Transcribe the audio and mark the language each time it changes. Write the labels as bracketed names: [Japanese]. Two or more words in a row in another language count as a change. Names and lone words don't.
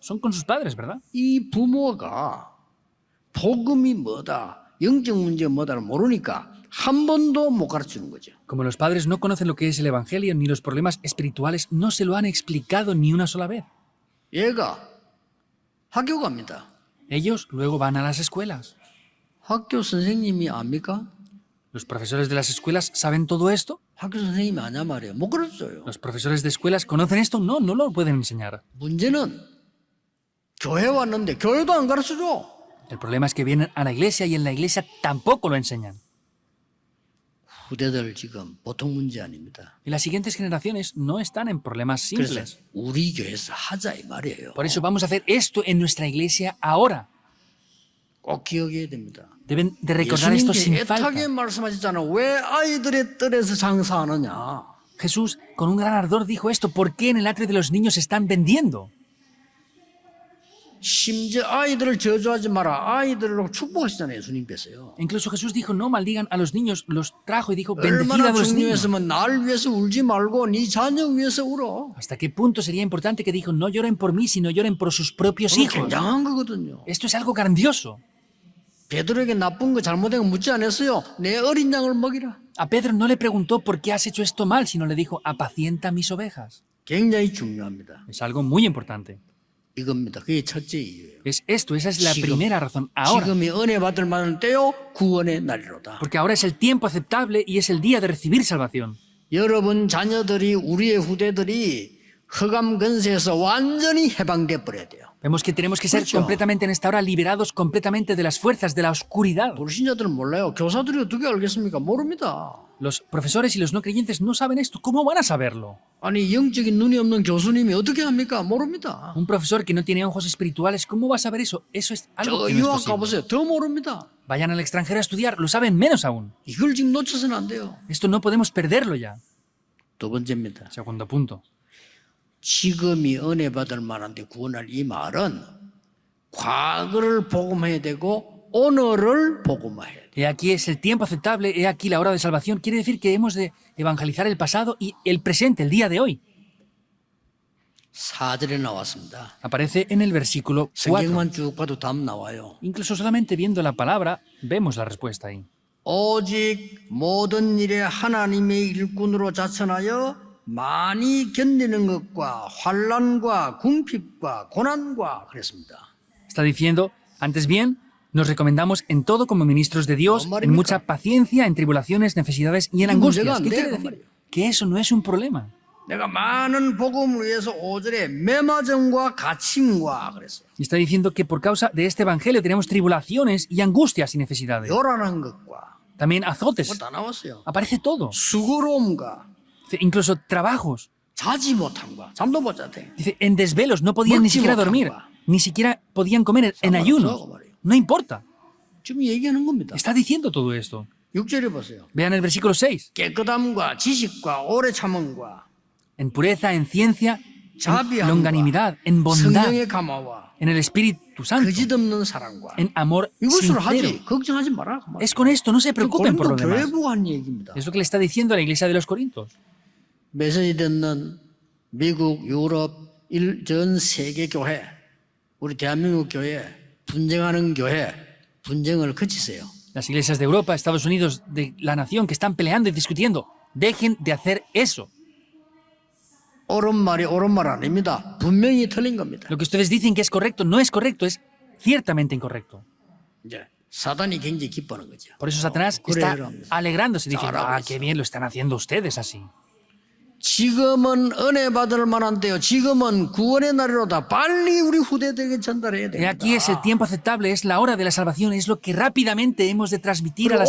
[Spanish] Son con sus padres, ¿verdad? [Korean] 이 부모가 복음이 뭐다, 영적 문제 뭐다를 모르니까 한 번도 못 가르치는 거죠. [Spanish] Como los padres no conocen lo que es el evangelio ni los problemas espirituales, no se lo han explicado ni una sola vez. [Korean] 얘가 학교 갑니다. [Spanish] Ellos luego van a las escuelas. [Korean] 학교 선생님이 압니까? [Spanish] ¿Los profesores de las escuelas saben todo esto? [Korean] 학교 선생님이 아냐 말이에요. 못 가르쳐요. [Spanish] ¿Los profesores de escuelas conocen esto? No, no lo pueden enseñar. [Korean] 문제는 교회 왔는데 교회도 안 가르쳐줘. [Spanish] El problema es que vienen a la iglesia y en la iglesia tampoco lo enseñan. [Korean] 후대들 지금 보통 문제 아닙니다. [Spanish] Y las siguientes generaciones no están en problemas [Korean] 그래서 [Spanish] simples. [Korean] 우리 교회에서 하자 이 말이에요. [Spanish] Por eso vamos a hacer esto en nuestra iglesia ahora. [Korean] 꼭 기억해야 됩니다. [Spanish] Deben de recordar esto sin [Korean] 예수님께 [Spanish] falta. [Korean] 애타게 말씀하셨잖아요. 왜 아이들의 뜰에서 장사하느냐. [Spanish] Jesús, con un gran ardor, dijo esto. ¿Por qué en el atrio de los niños se están vendiendo? [Korean] 심지어 아이들을 저주하지 마라. 아이들로 축복하시잖아요. 예수님께서요. [Spanish] Incluso Jesús dijo, no maldigan a los niños. Los trajo y dijo, bendecid [Korean] 얼마나 [Spanish] a los niños. [Korean] 중요했으면 날 위해서 울지 말고 네 자녀 위해서 울어. [Spanish] ¿Hasta qué punto sería importante que dijo, no lloren por mí, sino lloren por sus propios [Korean] 그건 [Spanish] hijos? [Korean] 굉장한 거거든요. [Spanish] Esto es algo grandioso. [Korean] 베드로에게 나쁜 거 잘못된 거 묻지 않았어요. 내 어린 양을 먹이라. [Spanish] A Pedro no le preguntó por qué has hecho esto mal, sino le dijo, apacienta mis ovejas. [Korean] 굉장히 중요합니다. [Spanish] Es algo muy importante. [Korean] 이겁니다. 그게 첫째 이유예요. [Spanish] Es esto, esa es la [Korean] 지금, [Spanish] primera razón. Ahora, [Korean] 지금이 은혜 받을 만한 때요 구원의 날이로다. [Spanish] porque ahora es el tiempo aceptable y es el día de recibir salvación. [Korean] 여러분 자녀들이 우리의 후대들이 흑암 근세에서 완전히 해방돼 버려야 돼요. [Spanish] Vemos que tenemos que ser [Korean] 그렇죠. [Spanish] completamente en esta hora liberados completamente de las fuerzas de la oscuridad. [Korean] 불신자들은 몰라요. 교사들이 어떻게 알겠습니까? 모릅니다. [Spanish] Los profesores y los no creyentes no saben esto. ¿Cómo van a saberlo? [Korean] 아니 영적인 눈이 없는 교수님이 어떻게 합니까? 모릅니다. [Spanish] Un profesor que no tiene ojos espirituales, ¿cómo va a saber eso? Eso es algo [Korean] 저 [Spanish] que no es [Korean] 유학 [Spanish] posible. [Korean] 가보세요. 더 모릅니다. [Spanish] Vayan al extranjero a estudiar, lo saben menos aún. [Korean] 이걸 지금 놓쳐서는 안 돼요. [Spanish] Esto no podemos perderlo ya. [Korean] 두 번째입니다. [Spanish] Segundo punto. [Korean] 지금이 은혜 받을 만한데 구원할 이 말은 과거를 복음해야 되고 오늘을 복음해야 돼. [Spanish] He aquí es el tiempo aceptable, he aquí la hora de salvación. Quiere decir que hemos de evangelizar el pasado y el presente, el día de hoy. [Korean] 4절에 나왔습니다. [Spanish] Aparece en el versículo 4. [Korean] 성경만 쭉 봐도 답 나와요. [Spanish] Incluso solamente viendo la palabra, vemos la respuesta ahí. [Korean] 오직 모든 일에 하나님의 일꾼으로 자천하여 많이 견디는 것과 환난과 궁핍과 고난과 그랬습니다. [Spanish] Está diciendo, antes bien, nos recomendamos en todo como ministros de Dios, en mucha paciencia, en tribulaciones, necesidades y en angustias. ¿Qué quiere decir? Que eso no es un problema. [Korean] 내가 많은 복음을 위해서 5절에 매마정과 갇힘과 그랬어요. [Spanish] Y está diciendo que por causa de este evangelio tenemos tribulaciones y angustias y necesidades. [Korean] 요란한 것과 [Spanish] También azotes. [Korean] 그거 다 나왔어요. [Spanish] Aparece todo. [Korean] 수고로움과 [Spanish] Dice, incluso trabajos. [Korean] 자지 못함과 잠도 못 잤대. [Spanish] Dice, en desvelos no podían ni siquiera dormir, ni siquiera podían comer en ayuno. No importa. [Korean] 지금 얘기하는 겁니다. [Spanish] Está diciendo todo esto. [Korean] 6절에 보세요. [Spanish] Vean el versículo 6. [Korean] 깨끗함과 지식과 오래 참음과 [Spanish] En pureza, en ciencia, en [Korean] 자비함과 [Spanish] longanimidad, en bondad, [Korean] 성령의 감화와 [Spanish] en el Espíritu Santo, [Korean] 거짓 없는 사랑과 [Spanish] en amor [Korean] 이것으로 [Spanish] sincero. [Korean] 하지 걱정하지 마라. 그 말이에요. [Spanish] Es con esto, no se preocupen por lo [Korean] 고린도 교회 [Spanish] demás. [Korean] 보고 한 얘기입니다. [Spanish] Es lo que le está diciendo a la iglesia de los Corintios. [Korean] 메시지 듣는 미국, 유럽, 전 세계 교회, 우리 대한민국 교회, 분쟁하는 교회, 분쟁을 그치세요. [Spanish] Las iglesias de Europa, Estados Unidos, de la nación que están peleando y discutiendo, dejen de hacer eso. [Korean] 옳은 말이 옳은 말 아닙니다. 분명히 틀린 겁니다. [Spanish] Lo que ustedes dicen que es correcto no es correcto, es ciertamente incorrecto. [Korean] 이제 사단이 굉장히 기뻐하는 거죠. [Spanish] Por eso Satanás [Korean] 그래, [Spanish] está [Korean] 그럼. [Spanish] alegrándose, diciendo, [Korean] 잘하고 ah, 있어. [Spanish] qué bien lo están haciendo ustedes así. [Korean] 지금은 은혜 받을 만한데요. 지금은 구원의 날이로다. 빨리 우리 후대들에게 전달해야 [Spanish] Y aquí es el [Korean] 됩니다. [Spanish] tiempo aceptable, es la hora de la salvación, es lo que rápidamente hemos de transmitir a la